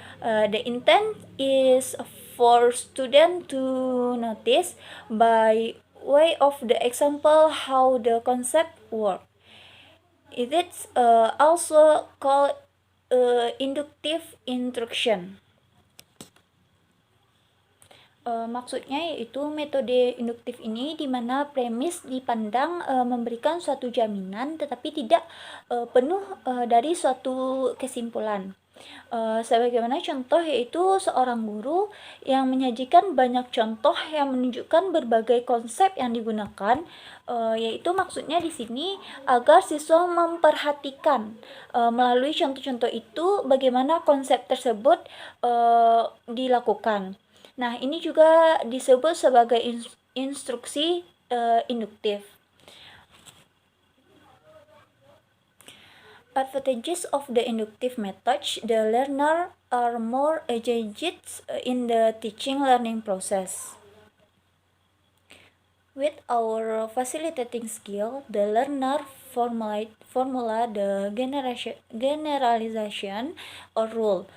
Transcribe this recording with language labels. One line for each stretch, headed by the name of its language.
English: The intent is for students to notice by way of the example how the concept works. It is also called inductive instruction.
Indonesian: Maksudnya yaitu metode induktif ini di mana premis dipandang memberikan suatu jaminan tetapi tidak penuh dari suatu kesimpulan. Sebagaimana contoh yaitu seorang guru yang menyajikan banyak contoh yang menunjukkan berbagai konsep yang digunakan, yaitu maksudnya di sini agar siswa memperhatikan melalui contoh-contoh itu bagaimana konsep tersebut dilakukan. Nah, ini juga disebut sebagai instruksi induktif.
English: Advantages of the inductive method: the learner are more engaged in the teaching learning process. With our facilitating skill, the learner formula the generalization or rule.